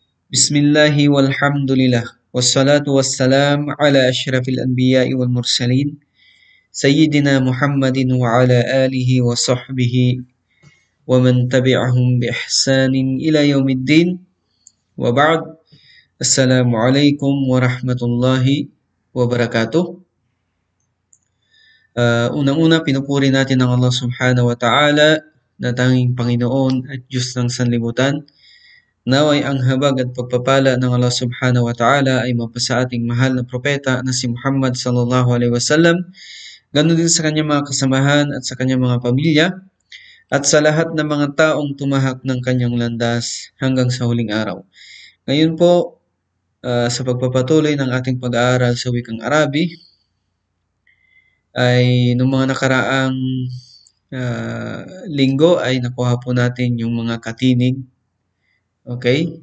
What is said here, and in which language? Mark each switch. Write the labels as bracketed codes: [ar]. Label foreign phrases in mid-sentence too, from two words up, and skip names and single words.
[ar] بسم الله والحمد لله والصلاة والسلام على أشرف الأنبياء والمرسلين سيدنا محمد وعلى آله وصحبه ومن تبعهم بإحسان إلى يوم الدين وبعد. السلام عليكم ورحمة الله وبركاته. [tl] Unang-una, pinupuri natin ang Allah [ar] سبحانه وتعالى [tl] na tanging Panginoon at Diyos ng sanlibutan. Naway ang habag at pagpapala ng Allah [ar] سبحانه وتعالى [tl] ay mapasa ating mahal na propeta na si Muhammad [ar] صلى الله عليه وسلم, [tl] ganun din sa kanyang mga kasamahan at sa kanyang mga pamilya, at sa lahat ng mga taong tumahak ng kanyang landas hanggang sa huling araw. Ngayon po, sa pagpapatuloy ng ating pag-aaral sa wikang Arabi, ay noong mga nakaraang linggo ay nakuha po natin yung mga katinig, okay?